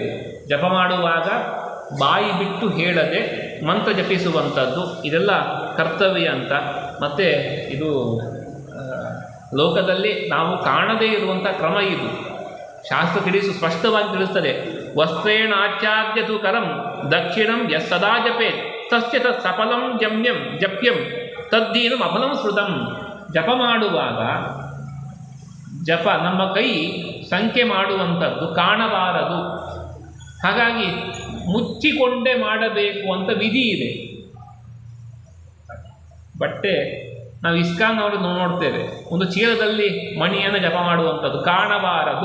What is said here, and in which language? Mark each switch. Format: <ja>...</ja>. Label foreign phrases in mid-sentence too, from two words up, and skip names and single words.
<kn>ಜಪ ಮಾಡುವಾಗ ಬಾಯಿ ಬಿಟ್ಟು ಹೇಳದೆ ಮಂತ್ರ ಜಪಿಸುವಂಥದ್ದು ಇದೆಲ್ಲ ಕರ್ತವ್ಯ ಅಂತ. ಮತ್ತು ಇದು ಲೋಕದಲ್ಲಿ ನಾವು ಕಾಣದೇ ಇರುವಂಥ ಕ್ರಮ ಇದು. ಶಾಸ್ತ್ರ ಸ್ಪಷ್ಟವಾಗಿ ತಿಳಿಸ್ತದೆ.</kn> <sa>ವಸ್ತ್ರೇಣ ಆಚಾರ್ಯತು ಕರಂ ದಕ್ಷಿಣಂ ಯಸ್ ಸದಾ ಜಪೇತ್ ತಸ್ಯ ತತ್ ಸಫಲಂ ಜಪ್ಯಂ ತದ್ದೀನಂ ಅಫಲಂ ಸ್ಮೃತಂ.</sa> <kn>ಜಪ ಮಾಡುವಾಗ ಜಪ ನಮ್ಮ ಕೈ ಸಂಖ್ಯೆ ಮಾಡುವಂಥದ್ದು ಕಾಣಬಾರದು. ಹಾಗಾಗಿ ಮುಚ್ಚಿಕೊಂಡೇ ಮಾಡಬೇಕು ಅಂತ ವಿಧಿ ಇದೆ. ಬಟ್ಟೆ ನಾವು ಇಸ್ಕಾನ್ ಅವರು ನೋಡ್ತೇವೆ, ಒಂದು ಚೀಲದಲ್ಲಿ ಮಣಿಯನ್ನು ಜಪ ಮಾಡುವಂಥದ್ದು ಕಾಣಬಾರದು.</kn>